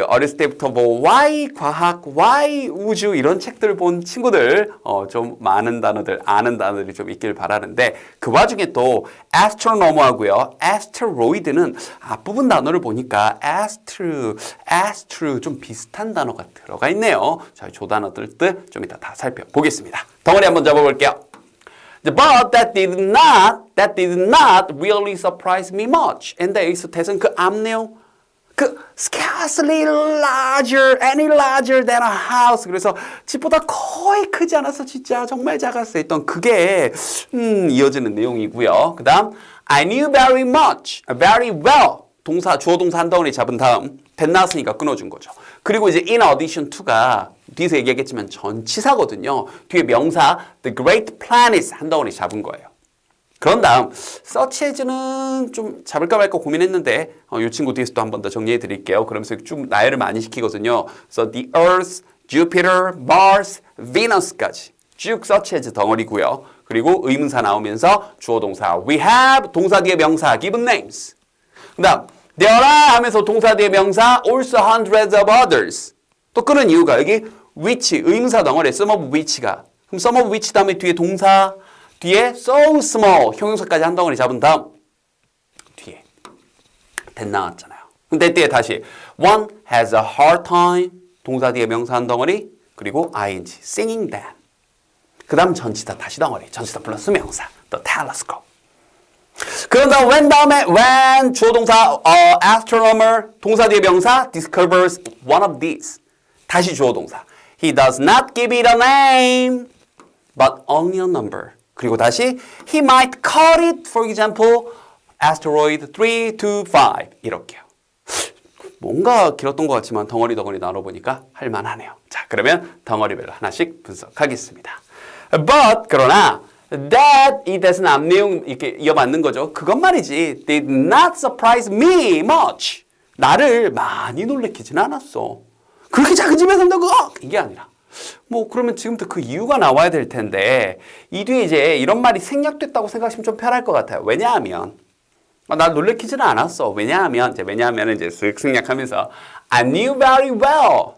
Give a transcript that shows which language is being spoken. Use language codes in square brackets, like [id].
[ko] 어렸을 때부터 뭐 Y 과학, Y 우주 이런 책들 본 친구들 좀 많은 단어들, 아는 단어들이 좀 있길 바라는데 그 와중에 또 astronomer하고요. asteroid는 앞부분 단어를 보니까 astro 좀 비슷한 단어가 들어가 있네요. 자, 이 단어들 좀 이따 다 살펴보겠습니다. 덩어리 한번 잡아볼게요. [en] But that did not really surprise me much. And there is [ko] 대선 그 앞내용 [en] scarcely larger, any larger than a house. [ko] 그래서 집보다 거의 크지 않아서 진짜 정말 작았어 했던 그게 이어지는 내용이고요. 그 다음 [en] I knew very much, very well. [ko] 동사, 주어 동사 한 덩어리 잡은 다음 that not으니까 끊어준 거죠. 그리고 이제 in addition to가 뒤에서 얘기하겠지만 전치사거든요. 뒤에 명사 [en] the great planet [ko] 한 덩어리 잡은 거예요. 그런 다음 such as는 좀 잡을까 말까 고민했는데 이 친구 뒤에서 또 한 번 더 정리해 드릴게요. 그러면서 쭉 나열을 많이 시키거든요. 그래서 the Earth, Jupiter, Mars, Venus까지 쭉 such as 덩어리고요. 그리고 의문사 나오면서 주어 동사 [en] we have [ko] 동사 뒤에 명사 [en] given names. [ko] 그 다음 [en] there are [ko] 하면서 동사 뒤에 명사 [en] also hundreds of others. [ko] 또 끄는 이유가 여기 which 의문사 덩어리에 [en] some of which [ko] 가 그럼 some of which 다음에 뒤에 동사 뒤에 [en] so small [ko] 형용사까지 한 덩어리 잡은 다음 뒤에 that 나왔잖아요. 근데 뒤에 다시 [en] one has a hard time [ko] 동사 뒤에 명사 한 덩어리 그리고 [en] ing singing that [ko] 그 다음 전치사 다시 덩어리 전치사 플러스 명사 [en] the telescope [ko] 그런 다음 [en] when [ko] 다음에 [en] when [ko] 주어 동사 [en] astronomer [ko] 동사 뒤에 명사 [en] discovers one of these [ko] 다시 주어 동사 [en] he does not give it a name but only a number [ko] 그리고 다시 [en] he might call it for example asteroid 325 [ko] 이렇게요. 뭔가 길었던 것 같지만 덩어리 나눠보니까 할만하네요. 자, 그러면 덩어리별로 하나씩 분석하겠습니다. But 그러나 that 이 대신 앞내용 이렇게 이어받는 거죠. 그것 말이지 [en] did not surprise me much. [ko] 나를 많이 놀래키지는 않았어. 그렇게 작은 집에 산다고 이게 아니라 뭐 그러면 지금부터 그 이유가 나와야 될 텐데 이 뒤에 이제 이런 말이 생략됐다고 생각하시면 좀 편할 것 같아요. 왜냐하면 날 놀래키지는 않았어. 왜냐하면 이제 쓱 생략하면서 [en] I knew very well.